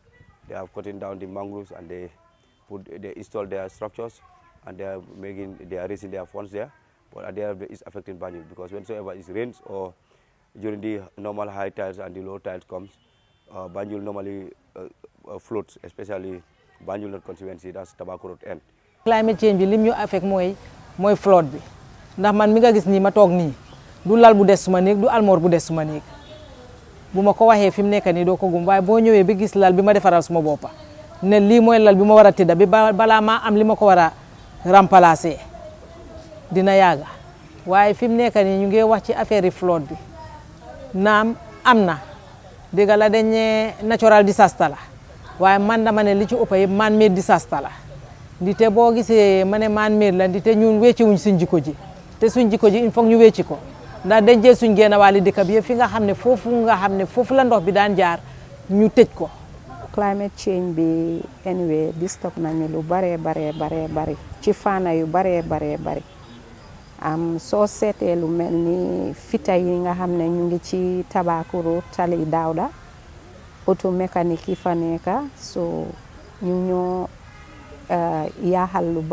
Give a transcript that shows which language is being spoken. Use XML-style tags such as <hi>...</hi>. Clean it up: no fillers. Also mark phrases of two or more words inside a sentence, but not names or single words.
<en>They have cutting down the mangroves and they install their structures and they are raising their funds there. But at the end of the day, it's affecting Banjul because whenever it rains or during the normal high tides and the low tides comes, Banjul normally floats, especially Banjul North constituency, that's Tobacco Road end. Climate change</en> <wo>bi lim ñu affect mooy flood bi ndax man mi nga gis nii ma toog nii du lal bu des suma néeg du almoor bu des suma néeg bu ma ko waxee fi mu nekk nii doo ko gum waaye boo ñëwee bi gis lal bi ma defaral suma boppa ne lii mooy lal bi ma war a tëdda bi balaa maa am li ma ko war a remplacer dina yàgga waaye fi mu nekk nii ñu ngi wax ci affaire yi flood bi naam am na dégg la dañ</wo> <en>natural disaster</en> <wo>la waaye man dama ne li ci ëpp yëpp</wo> <en>man made disaster</en> <wo>la ndite boo gisee ma ne</wo> <en>man made</en> <wo>la ndite ñun wecci wuñ suñ jikko ji te suñ jikko ji</wo> <fr>il faut</fr> <wo>ñu wecci ko ndax dañ jël suñ génn wàlli dëkk bi yëpp fi nga xam ne foofu la ndox bi daan jaar ñu tëj ko.</wo> <en>Climate change</en> <wo>bi anyway disturb nañu lu bare ci faana yu bare soo seetee lu mel ni fita yi nga xam ne ñu ngi ci Tabakoro Tali Dawda</wo> <fr>auto mécanique</fr> <wo>yi fa nekka so ñu ñoo yaaxal lu</wo>